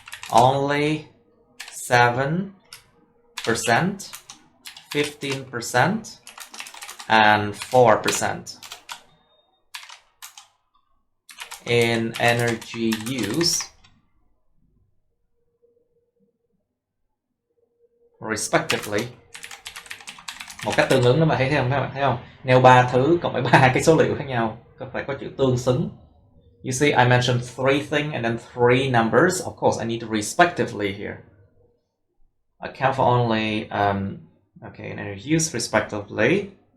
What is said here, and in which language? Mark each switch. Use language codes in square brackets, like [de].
[en] only 7%, 15%, and 4% in energy use, respectively. [vi] Một cách tương ứng đó mà thấy không các bạn, thấy không? Nêu ba thứ cộng với ba cái số liệu khác nhau, phải có chữ tương xứng. [en] You see, I mentioned three things and then three numbers. Of course, I need to respectively here. Account for only, energy use respectively.